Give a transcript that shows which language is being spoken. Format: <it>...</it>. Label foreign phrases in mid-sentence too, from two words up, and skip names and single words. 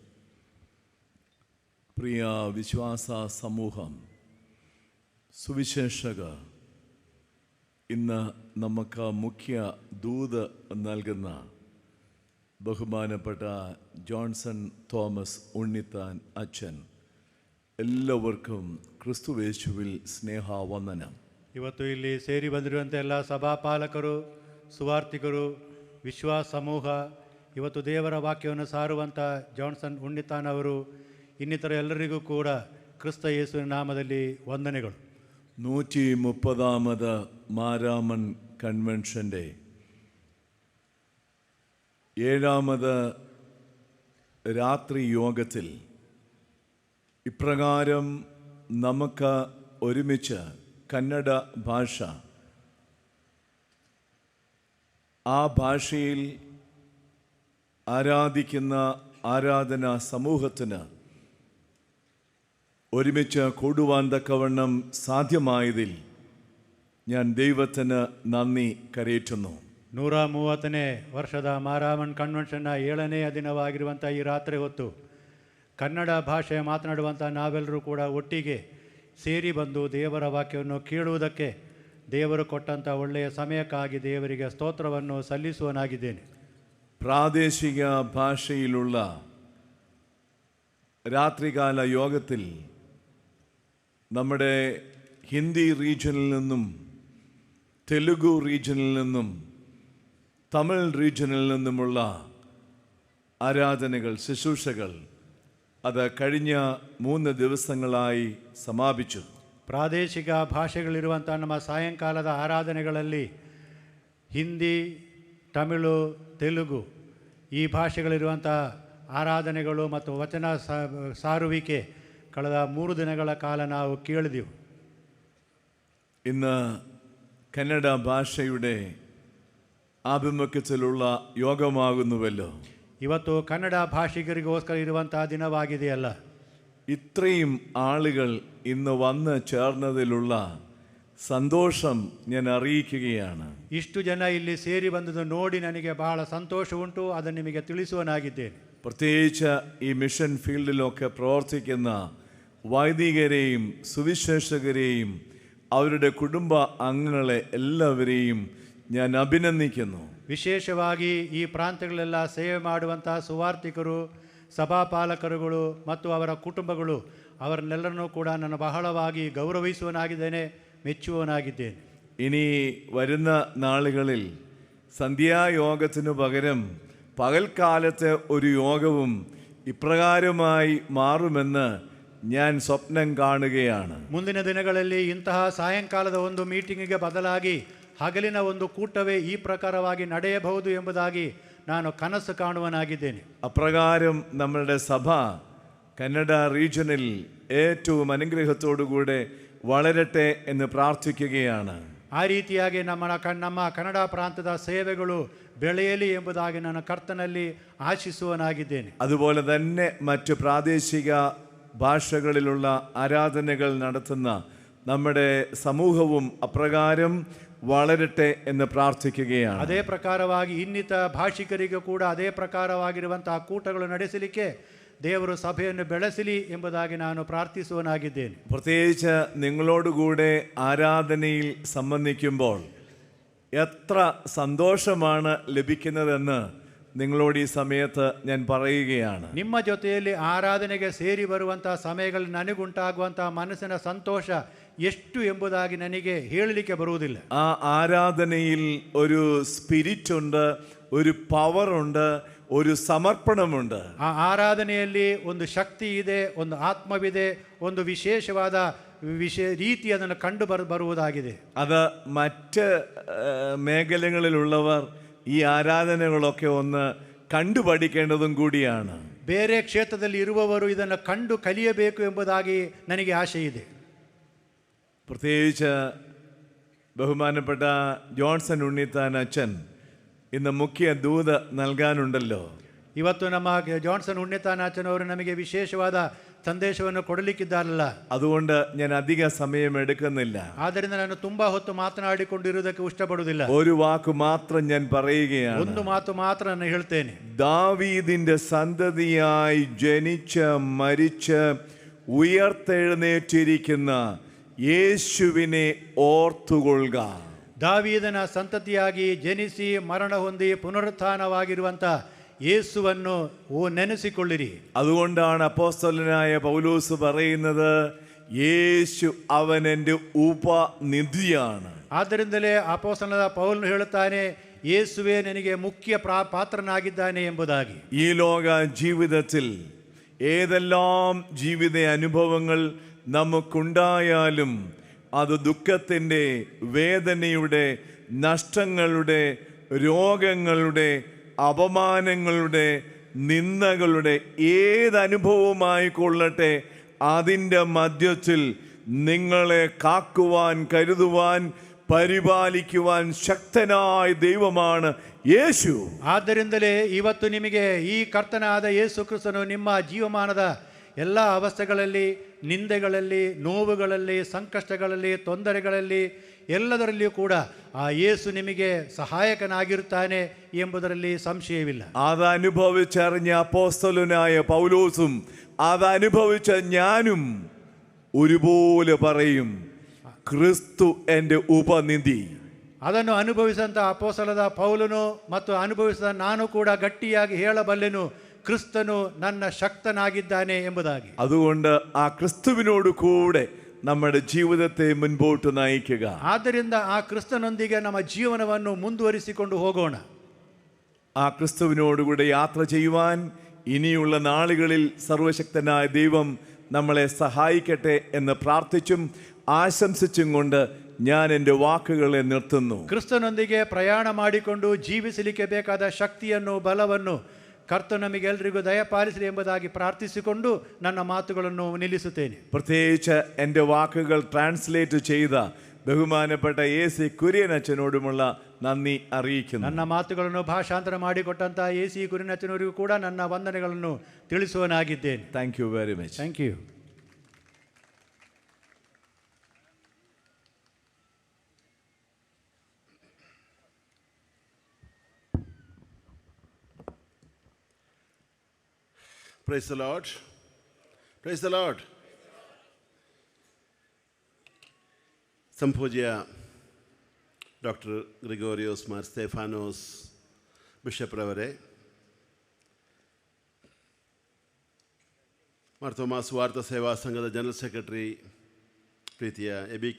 <ml>പ്രിയ വിശ്വാസ സമൂഹം, സുവിശേഷകർ, ഇന്ന് നമുക്ക് മുഖ്യ ദൂത് നൽകുന്ന ബഹുമാനപ്പെട്ട ജോൺസൺ തോമസ് ഉണ്ണിത്താൻ അച്ഛൻ, എല്ലാവർക്കും ക്രിസ്തുയേശുവിൽ സ്നേഹവന്ദനം.</ml> <kn>ಇವತ್ತು ಇಲ್ಲಿ ಸೇರಿ ಬಂದಿರುವಂಥ ಎಲ್ಲ ಸಭಾಪಾಲಕರು, ಸುವಾರ್ತಿಕರು, ವಿಶ್ವಾಸ ಸಮೂಹ, ಇವತ್ತು ದೇವರ ವಾಕ್ಯವನ್ನು ಸಾರುವಂಥ ಜಾನ್ಸನ್ ಉಣ್ಣಿತಾನ್ ಅವರು, ಇನ್ನಿತರ ಎಲ್ಲರಿಗೂ ಕೂಡ ಕ್ರಿಸ್ತ ಯೇಸುವಿನ ನಾಮದಲ್ಲಿ ವಂದನೆಗಳು.</kn> <ml>130ാമത് മാരാമൺ കൺവെൻഷൻ്റെ 7ാമത് രാത്രി യോഗത്തിൽ ഇപ്രകാരം നമുക്ക് ഒരുമിച്ച് കന്നഡ ഭാഷ, ആ ഭാഷയിൽ ആരാധിക്കുന്ന ആരാധനാ സമൂഹത്തിന് ഒരുമിച്ച് കൂടുവാൻ തക്കവണ്ണം സാധ്യമായതിൽ ഞാൻ ദൈവത്തിന് നന്ദി കരയേറ്റുന്നു.</ml> <kn>130ನೇ ವರ್ಷದ ಮಾರಾಮನ್ ಕನ್ವೆನ್ಷನ್ನ 7ನೇ ದಿನವಾಗಿರುವಂಥ ಈ ರಾತ್ರಿ ಹೊತ್ತು ಕನ್ನಡ ಭಾಷೆ ಮಾತನಾಡುವಂಥ ನಾವೆಲ್ಲರೂ ಕೂಡ ಒಟ್ಟಿಗೆ ಸೇರಿ ಬಂದು ದೇವರ ವಾಕ್ಯವನ್ನು ಕೇಳುವುದಕ್ಕೆ ದೇವರು ಕೊಟ್ಟಂಥ ಒಳ್ಳೆಯ ಸಮಯಕ್ಕಾಗಿ ದೇವರಿಗೆ ಸ್ತೋತ್ರವನ್ನು ಸಲ್ಲಿಸುವನಾಗಿದ್ದೇನೆ.</kn> <ml>പ്രാദേശിക ഭാഷയിലുള്ള രാത്രികാല യോഗത്തിൽ നമ്മുടെ ഹിന്ദി റീജിയനിൽ നിന്നും തെലുഗു റീജിയനിൽ നിന്നും തമിഴ് റീജിയനിൽ നിന്നുമുള്ള ആരാധനകൾ, ശുശ്രൂഷകൾ അത് കഴിഞ്ഞ 3 ദിവസങ്ങളായി സമാപിച്ചു.</ml> <kn>ಪ್ರಾದೇಶಿಕ ಭಾಷೆಗಳಿರುವಂಥ ನಮ್ಮ ಸಾಯಂಕಾಲದ ಆರಾಧನೆಗಳಲ್ಲಿ ಹಿಂದಿ, ತಮಿಳು, ತೆಲುಗು ಈ ಭಾಷೆಗಳಿರುವಂಥ ಆರಾಧನೆಗಳು ಮತ್ತು ವಚನ ಸಾರುವಿಕೆ ಕಳೆದ 3 ದಿನಗಳ ಕಾಲ ನಾವು ಕೇಳಿದೆವು.</kn> <ml>ഇന്ന് കന്നഡ ഭാഷയുടെ ആഭിമുഖ്യത്തിലുള്ള യോഗമാകുന്നുവല്ലോ.</ml> <kn>ಇವತ್ತು ಕನ್ನಡ ಭಾಷಿಗರಿಗೋಸ್ಕರ ಇರುವಂಥ ದಿನವಾಗಿದೆಯಲ್ಲ.</kn> <ml>ഇത്രയും ആളുകൾ ഇന്ന് വന്ന് ചേർന്നതിലുള്ള സന്തോഷം ഞാൻ അറിയിക്കുകയാണ്.</ml> <kn>ಇಷ್ಟು ಜನ ಇಲ್ಲಿ ಸೇರಿ ಬಂದದ್ದು ನೋಡಿ ನನಗೆ ಬಹಳ ಸಂತೋಷ ಉಂಟು. ಅದನ್ನು ನಿಮಗೆ ತಿಳಿಸುವನಾಗಿದ್ದೇನೆ.</kn> <ml>പ്രത്യേകിച്ച് ഈ മിഷൻ ഫീൽഡിലൊക്കെ പ്രവർത്തിക്കുന്ന വൈദികരെയും സുവിശേഷകരെയും അവരുടെ കുടുംബ അംഗങ്ങളെ എല്ലാവരെയും ഞാൻ അഭിനന്ദിക്കുന്നു.</ml> <kn>ವಿಶೇಷವಾಗಿ ಈ ಪ್ರಾಂತ್ಯಗಳೆಲ್ಲ ಸೇವೆ ಮಾಡುವಂಥ ಸುವಾರ್ತಿಕರು, ಸಭಾಪಾಲಕರುಗಳು ಮತ್ತು ಅವರ ಕುಟುಂಬಗಳು ಅವರನ್ನೆಲ್ಲರನ್ನೂ ಕೂಡ ನಾನು ಬಹಳವಾಗಿ ಗೌರವಿಸುವನಾಗಿದ್ದೇನೆ, മെച്ചുവനാകിದ್ದೇನೆ.</kn> <ml>ഇനി വരുന്ന നാളുകളിൽ സന്ധ്യായോഗത്തിനു പകരം പകൽക്കാലത്തെ ഒരു യോഗവും ഇപ്രകാരമായി മാറുമെന്ന് ഞാൻ സ്വപ്നം കാണുകയാണ്.</ml> <kn>ಮುಂದಿನ ದಿನಗಳಲ್ಲಿ ಇಂತಹ ಸಾಯಂಕಾಲದ ಒಂದು ಮೀಟಿಂಗಿಗೆ ಬದಲಾಗಿ ಹಗಲಿನ ಒಂದು ಕೂಟವೇ ಈ ಪ್ರಕಾರವಾಗಿ ನಡೆಯಬಹುದು ಎಂಬುದಾಗಿ ನಾನು ಕನಸು ಕಾಣುವನಾಗಿದ್ದೇನೆ.</kn> <ml>അപ്രകാരം നമ്മളുടെ സഭ കന്നഡ റീജിയനിൽ ഏറ്റവും അനുഗ്രഹത്തോടുകൂടെ വളരട്ടെ എന്ന് പ്രാർത്ഥിക്കുകയാണ്.</ml> <kn>ಆ ರೀತಿಯಾಗಿ ನಮ್ಮ ಕನ್ನಡ ಪ್ರಾಂತದ ಸೇವೆಗಳು ಬೆಳೆಯಲಿ ಎಂಬುದಾಗಿ ನಾನು ಕರ್ತನಲ್ಲಿ ಆಶಿಸುವನಾಗಿದ್ದೇನೆ.</kn> <ml>അതുപോലെ തന്നെ മറ്റു പ്രാദേശിക ഭാഷകളിലുള്ള ആരാധനകൾ നടത്തുന്ന നമ്മുടെ സമൂഹവും അപ്രകാരം വളരട്ടെ എന്ന് പ്രാർത്ഥിക്കുകയാണ്.</ml> <kn>ಅದೇ ಪ್ರಕಾರವಾಗಿ ಇನ್ನಿತ ಭಾಷಿಕರಿಗೂ ಕೂಡ ಅದೇ ಪ್ರಕಾರವಾಗಿರುವಂತಹ ಕೂಟಗಳು ನಡೆಸಲಿಕ್ಕೆ ದೇವರು ಸಭೆಯನ್ನು ಬೆಳೆಸಲಿ ಎಂಬುದಾಗಿ ನಾನು ಪ್ರಾರ್ಥಿಸುವನಾಗಿದ್ದೇನೆ.</kn> <ml>പ്രത്യേകിച്ച് നിങ്ങളോടുകൂടെ ആരാധനയിൽ സംബന്ധിക്കുമ്പോൾ എത്ര സന്തോഷമാണ് ലഭിക്കുന്നതെന്ന് നിങ്ങളോട് ഈ സമയത്ത് ഞാൻ പറയുകയാണ്.</ml> <kn>ನಿಮ್ಮ ಜೊತೆಯಲ್ಲಿ ಆರಾಧನೆಗೆ ಸೇರಿ ಬರುವಂತಹ ಸಮಯಗಳಲ್ಲಿ ನನಗುಂಟಾಗುವಂತಹ ಮನಸ್ಸಿನ ಸಂತೋಷ ಎಷ್ಟು ಎಂಬುದಾಗಿ ನನಗೆ ಹೇಳಲಿಕ್ಕೆ ಬರುವುದಿಲ್ಲ.</kn> <ml>ആ ആരാധനയിൽ ഒരു സ്പിരിറ്റ് ഉണ്ട്, ഒരു പവർ ഉണ്ട്, ഒരു സമർപ്പണമുണ്ട്.</ml> <kn>ಆ ಆರಾಧನೆಯಲ್ಲಿ ಒಂದು ಶಕ್ತಿ ಇದೆ, ಒಂದು ಆತ್ಮವಿದೆ, ಒಂದು ವಿಶೇಷವಾದ ರೀತಿ ಅದನ್ನು ಕಂಡು ಬರುವುದಾಗಿದೆ.</kn> <ml>അത് മറ്റ് മേഖലകളിലുള്ളവർ ഈ ആരാധനകളൊക്കെ ഒന്ന് കണ്ടുപഠിക്കേണ്ടതും കൂടിയാണ്.</ml> <kn>ಬೇರೆ ಕ್ಷೇತ್ರದಲ್ಲಿ ಇರುವವರು ಇದನ್ನು ಕಂಡು ಕಲಿಯಬೇಕು ಎಂಬುದಾಗಿ ನನಗೆ ಆಶೆ ಇದೆ.</kn> <ml>പ്രത്യേകിച്ച് ബഹുമാനപ്പെട്ട ജോൺസൺ ഉണ്ണിത്താൻ അച്ഛൻ ഇന്ന് മുഖ്യ ദൂത് നൽകാനുണ്ടല്ലോ.</ml> <kn>ಇವತ್ತು ನಮ್ಮ ಜಾನ್ಸನ್ ಉಣ್ಣಿತಾನಾಚನವರು ನಮಗೆ ವಿಶೇಷವಾದ ಸಂದೇಶವನ್ನು ಕೊಡಲಿಕ್ಕಿದ್ದಾರಲ್ಲ.</kn> <ml>അതുകൊണ്ട് ഞാൻ അധിക സമയം എടുക്കുന്നില്ല.</ml> <kn>ಆದ್ದರಿಂದ ನಾನು ತುಂಬಾ ಹೊತ್ತು ಮಾತನಾಡಿಕೊಂಡಿರುವುದಕ್ಕೆ ಇಷ್ಟಪಡುವುದಿಲ್ಲ.</kn> <ml>ഒരു വാക്ക് മാത്രം ഞാൻ പറയുകയാണ്.</ml> <kn>ಒಂದು ಮಾತು ಮಾತ್ರ ನಾನು ಹೇಳ್ತೇನೆ.</kn> <ml>ദാവീദിന്റെ സന്തതിയായി ജനിച്ച് മരിച്ച് ഉയർത്തെഴുന്നേറ്റിരിക്കുന്ന യേശുവിനെ ഓർത്തുകൊള്ളുക.</ml> <kn>ದಾವೀದನ ಸಂತತಿಯಾಗಿ ಜನಿಸಿ ಮರಣ ಹೊಂದಿ ಪುನರುತ್ಥಾನವಾಗಿರುವಂಥ യേശുವನ್ನು ನೆನೆಸಿಕೊಳ್ಳಿರಿ.</kn> <ml>അതുകൊണ്ടാണ് അപ്പോസ്തലനായ പൗലോസ് പറയുന്നത്, യേശു അവൻ എൻ്റെ ഉപനിധിയാണ്.</ml> <kn>ಆದ್ದರಿಂದಲೇ ಅಪೊಸ್ತಲನಾದ ಪೌಲನು ಹೇಳುತ್ತಾನೆ, ಯೇಸುವೇ ನನಗೆ ಮುಖ್ಯ ಪಾತ್ರನಾಗಿದ್ದಾನೆ ಎಂಬುದಾಗಿ.</kn> <ml>ഈ ലോക ജീവിതത്തിൽ ഏതെല്ലാം ജീവിത അനുഭവങ്ങൾ നമുക്കുണ്ടായാലും അത് ദുഃഖത്തിൻ്റെ, വേദനയുടെ, നഷ്ടങ്ങളുടെ, രോഗങ്ങളുടെ, അപമാനങ്ങളുടെ, നിന്ദകളുടെ ഏതനുഭവമായി കൊള്ളട്ടെ, അതിൻ്റെ മധ്യത്തിൽ നിങ്ങളെ കാക്കുവാൻ, കരുതുവാൻ, പരിപാലിക്കുവാൻ ശക്തനായ ദൈവമാണ് യേശു.</ml> <kn>ಆದ್ದರಿಂದಲೇ ಇವತ್ತು ನಿಮಗೆ ಈ ಕರ್ತನಾದ ಯೇಸು ಕ್ರಿಸ್ತನು ನಿಮ್ಮ ಜೀವಮಾನದ ಎಲ್ಲ ಅವಸ್ಥೆಗಳಲ್ಲಿ, ನಿಂದೆಗಳಲ್ಲಿ, ನೋವುಗಳಲ್ಲಿ, ಸಂಕಷ್ಟಗಳಲ್ಲಿ, ತೊಂದರೆಗಳಲ್ಲಿ ಎಲ್ಲದರಲ್ಲಿಯೂ ಕೂಡ ಆ ಯೇಸು ನಿಮಗೆ ಸಹಾಯಕನಾಗಿರುತ್ತಾನೆ ಎಂಬುದರಲ್ಲಿ ಸಂಶಯವಿಲ್ಲ.</kn> <ml>അതനുഭവിച്ചറിഞ്ഞ അപ്പോസ്തലനായ പൗലോസും അതനുഭവിച്ച ഞാനും ഒരുപോലെ പറയും, ക്രിസ്തു എൻ്റെ ഉപനിധി.</ml> <kn>ಅದನ್ನು ಅನುಭವಿಸಿದಂಥ ಅಪೊಸ್ತಲನಾದ ಪೌಲನು ಮತ್ತು ಅನುಭವಿಸಿದ ನಾನು ಕೂಡ ಗಟ್ಟಿಯಾಗಿ ಹೇಳಬಲ್ಲೆನು, ಕ್ರಿಸ್ತನು ನನ್ನ ಶಕ್ತನಾಗಿದ್ದಾನೆ ಎಂಬುದಾಗಿ.</kn> <ml>അതുകൊണ്ട് ആ ക്രിസ്തുവിനോട് കൂടെ നമ്മുടെ ജീവിതത്തെ മുൻപോട്ട് നയിക്കുക.</ml> <kn>ಆದ್ದರಿಂದ ಆ ಕ್ರಿಸ್ತನೊಂದಿಗೆ ನಮ್ಮ ಜೀವನವನ್ನು ಮುಂದುವರಿಸಿಕೊಂಡು ಹೋಗೋಣ.</kn> <ml>ആ ക്രിസ്തുവിനോടുകൂടെ യാത്ര ചെയ്യുവാൻ ഇനിയുള്ള നാളുകളിൽ സർവശക്തനായ ദൈവം നമ്മളെ സഹായിക്കട്ടെ എന്ന് പ്രാർത്ഥിച്ചും ആശംസിച്ചും കൊണ്ട് ഞാൻ എൻ്റെ വാക്കുകളെ നിർത്തുന്നു.</ml> <kn>ಕ್ರಿಸ್ತನೊಂದಿಗೆ ಪ್ರಯಾಣ ಮಾಡಿಕೊಂಡು ಜೀವಿಸಲಿಕ್ಕೆ ಬೇಕಾದ ಶಕ್ತಿಯನ್ನು, ಬಲವನ್ನು ಕರ್ತ ನಮಗೆಲ್ಲರಿಗೂ ದಯಪಾಲಿಸಲಿ ಎಂಬುದಾಗಿ ಪ್ರಾರ್ಥಿಸಿಕೊಂಡು ನನ್ನ ಮಾತುಗಳನ್ನು ನಿಲ್ಲಿಸುತ್ತೇನೆ.</kn> <ml>പ്രത്യേകിച്ച് എൻ്റെ വാക്കുകൾ ട്രാൻസ്ലേറ്റ് ചെയ്ത ബഹുമാനപ്പെട്ട AC കുര്യൻ അച്ഛനോടുമുള്ള നന്ദി അറിയിക്കുന്നു.</ml> <kn>ನನ್ನ ಮಾತುಗಳನ್ನು ಭಾಷಾಂತರ ಮಾಡಿಕೊಟ್ಟಂಥ AC ಕುರಿಯನ್ ಅಚ್ಚನವರಿಗೂ ಕೂಡ ನನ್ನ ವಂದನೆಗಳನ್ನು ತಿಳಿಸುವನಾಗಿದ್ದೇನೆ.</kn> <en>Thank you very much. Thank you. Praise the Lord. Praise the Lord.</en> <kn>ಸಂಪೂಜ್ಯ ಡಾಕ್ಟರ್ ಗ್ರಿಗೋರಿಯೋಸ್ ಮಾರ್ ಸ್ಟೆಫಾನೋಸ್ ಬಿಷಪ್ರವರೇ, ಮಾರ್ತೋಮಾ ಸುವಾರ್ಥ ಸೇವಾ ಸಂಘದ</kn> <en>General Secretary</en> <kn>ಪ್ರೀತಿಯ ABK</kn>